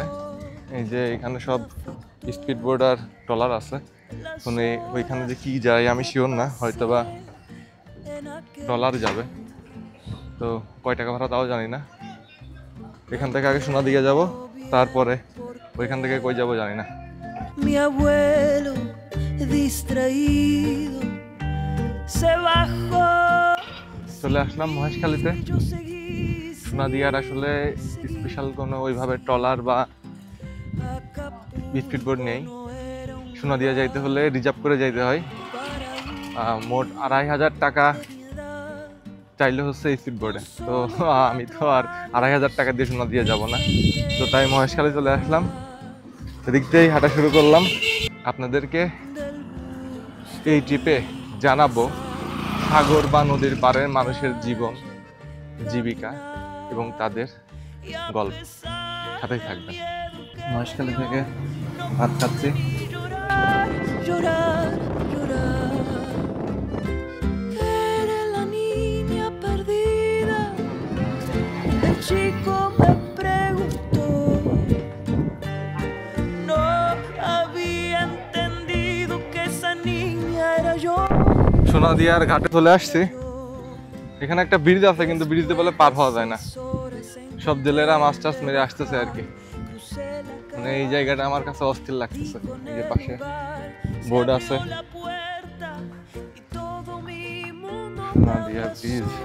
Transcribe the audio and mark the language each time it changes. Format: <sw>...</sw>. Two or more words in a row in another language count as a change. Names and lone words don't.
<bn>এই যে এখানে সব</bn> <en>speed boat</en> <bn>আর ট্রলার আছে। মানে ওইখানে যে কি যায় আমি শিওর না, হয়তো বা ট্রলার যাবে। তো কয় টাকা ভাড়া তাও জানি না। এখান থেকে আগে সোনাদিয়া যাব, তারপরে ওইখান থেকে কই যাব জানি না।</bn> <es>Mi abuelo distraído se bajó।</es> <bn>চলে আসলাম মহেশখালীতে। সোনাদিয়ার আসলে স্পেশাল কোনো ওইভাবে ট্রলার বা</bn> <en>speed boat</en> <bn>নেই। সোনাদিয়া যাইতে হলে রিজার্ভ করে যাইতে হয়। মোট 2500 টাকা চাইলে হচ্ছে</bn> <en>speed board.</en> <bn>তো আমি তো আর 2500 টাকা দিয়ে সোনাদিয়া যাব না। তো তাই মহেশখালী চলে আসলাম। এদিক দিয়েই হাঁটা শুরু করলাম। আপনাদেরকে এই ট্রিপে জানাবো সাগর বা নদীর পাড়ের মানুষের জীবন, জীবিকা এবং তাদের গল্প। সাথেই থাকবেন। মহেশখালী থেকে ভাত খাচ্ছি।</bn> <es>Llorar, llorar. Eres la niña perdida. El chico me preguntó. No había entendido que esa niña era yo.</es> <bn>সোনাদিয়ার ঘাটে চলে আসছি। এখানে একটা ব্রিজ আছে, কিন্তু ব্রিজে বলে পার হওয়া যায় না। সব জেলেরা মাছ টাছ মেরে আসতেছে আর কি। মানে এই জায়গাটা আমার কাছে অস্থির লাগতেছে। এই যে পাশে বোর্ড আছে, সোনাদিয়া ব্রিজ।</bn>